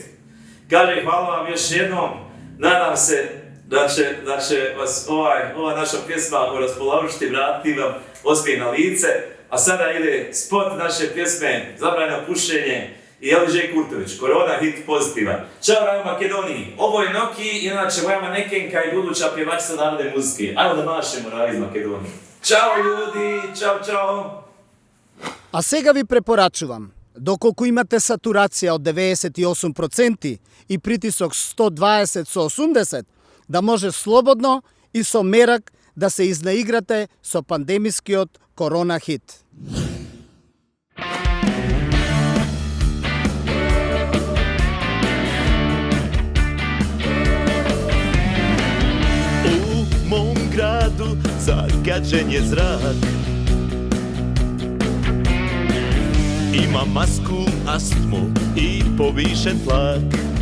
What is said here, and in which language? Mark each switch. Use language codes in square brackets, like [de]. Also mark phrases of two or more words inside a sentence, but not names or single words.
[bs] Kažem, hvala vam još jednom, nadam se da će vas ova naša pjesma raspoložiti, vratiti vam osmijeh na lice, a sada ide spot naše pjesme Zabranjeno pušenje i Elvis Dž. Kurtović, Korona hit pozitivan. Ćao Rajo Makedoniji, ovo je Noki, inače moja manekenka i buduća pjevačica narodne muzike. Ajmo da mašemo Rajo iz Makedonije. Ćao ljudi, čao. [mk] А сега ви препорачувам, доколку имате сатурација од 98% и притисок 120/80, да може слободно и со мерак да се изнаиграте со пандемискиот корона хит. [bs] U mom gradu zagađen je zrak, ima masku, astmu i povišen tlak.